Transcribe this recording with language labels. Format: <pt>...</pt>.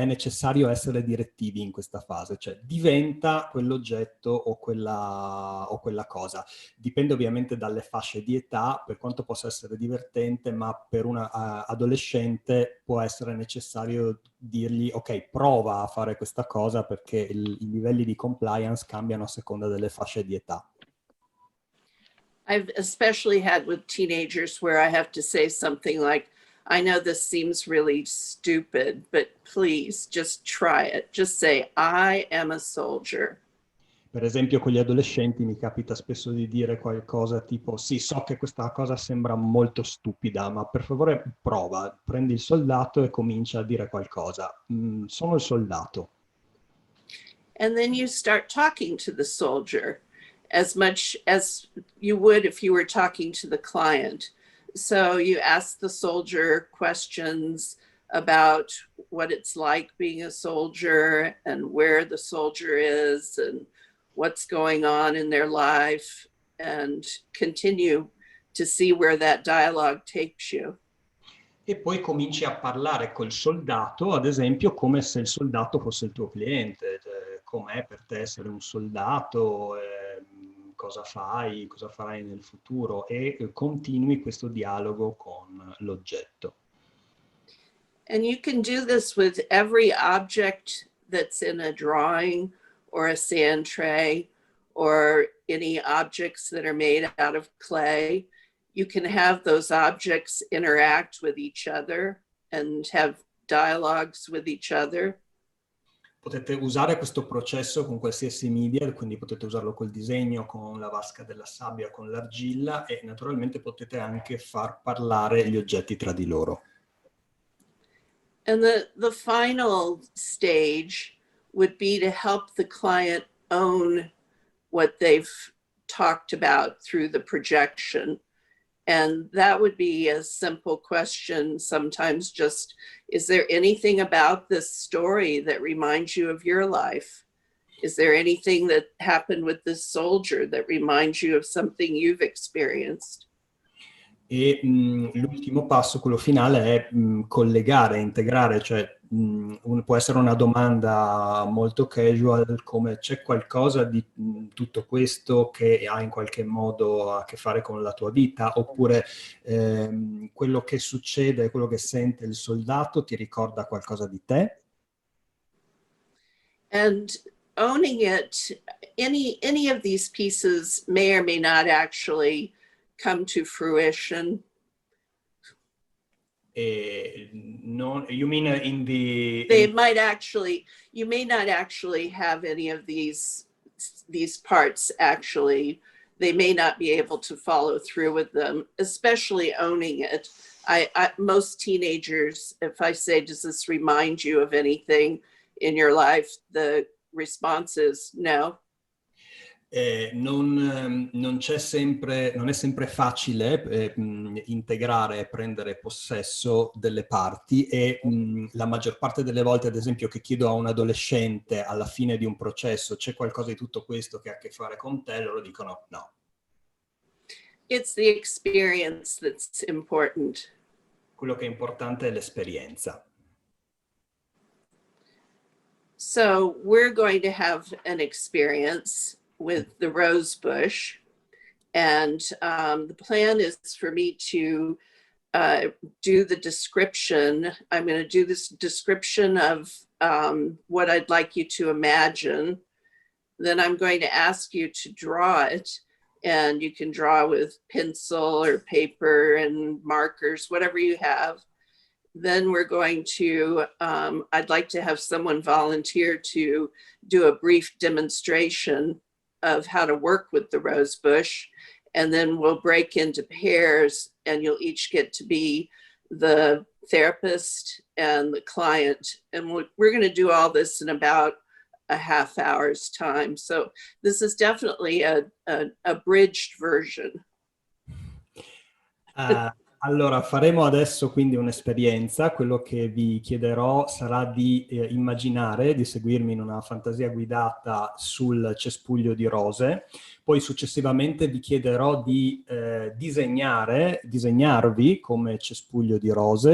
<it>È necessario essere direttivi in questa fase, cioè diventa quell'oggetto o quella cosa. Dipende ovviamente dalle fasce di età, per quanto possa essere divertente, ma per un adolescente può essere necessario dirgli ok, prova a fare questa cosa perché i livelli di compliance cambiano a seconda delle fasce di età.</it> <en>I've especially had with teenagers where I have to say something like, I know this seems really stupid, but please just try it. Just say, I am a soldier.</en> <it>Per esempio con gli adolescenti mi capita spesso di dire qualcosa tipo sì, so che questa cosa sembra molto stupida, ma per favore prova, prendi il soldato e comincia a dire qualcosa. Sono il soldato.</it> <en>And then you start talking to the soldier as much as you would if you were talking to the client. So you ask the soldier questions about what it's like being a soldier and where the soldier is and what's going on in their life, and continue to see where that dialogue takes you.</en> <it>E poi cominci a parlare col soldato, ad esempio, come se il soldato fosse il tuo cliente. Cioè, com'è per te essere un soldato, cosa fai, cosa farai nel futuro, e continui questo dialogo con l'oggetto.</it> <en>And you can do this with every object that's in a drawing or a sand tray or any objects that are made out of clay. You can have those objects interact with each other and have dialogues with each other.</en> <it>Potete usare questo processo con qualsiasi media, quindi potete usarlo col disegno, con la vasca della sabbia, con l'argilla, e naturalmente potete anche far parlare gli oggetti tra di loro.</it> <en>And the final stage would be to help the client own what they've talked about through the projection. And that would be a simple question, sometimes just, is there anything about this story that reminds you of your life? Is there anything that happened with this soldier that reminds you of something you've experienced?</en> <it>E l'ultimo passo, quello finale, è collegare, integrare, cioè può essere una domanda molto casual come c'è qualcosa di tutto questo che ha in qualche modo a che fare con la tua vita, oppure quello che succede, quello che sente il soldato ti ricorda qualcosa di te?</it> <en>And owning it, any of these pieces may or may not actually come to fruition. No, you mean in the... They might actually, you may not actually have any of these parts actually. They may not be able to follow through with them, especially owning it. Most teenagers, if I say, does this remind you of anything in your life? The response is no.</en> <it>Non c'è sempre, non è sempre facile integrare e prendere possesso delle parti e la maggior parte delle volte, ad esempio, che chiedo a un adolescente alla fine di un processo c'è qualcosa di tutto questo che ha a che fare con te, loro dicono no.</it> <en>It's the experience that's important.</en> <it>Quello che è importante è l'esperienza.</it> <en>So we're going to have an experience with the rose bush. And the plan is for me to do the description. I'm going to do this description of what I'd like you to imagine. Then I'm going to ask you to draw it. And you can draw with pencil or paper and markers, whatever you have. Then we're going to, I'd like to have someone volunteer to do a brief demonstration of how to work with the rose bush. And then we'll break into pairs and you'll each get to be the therapist and the client. And we're going to do all this in about a half hour's time. So this is definitely a abridged version.</en> <it>Allora, faremo adesso quindi un'esperienza. Quello che vi chiederò sarà di immaginare, di seguirmi in una fantasia guidata sul cespuglio di rose. Poi successivamente vi chiederò di disegnarvi come cespuglio di rose.</it>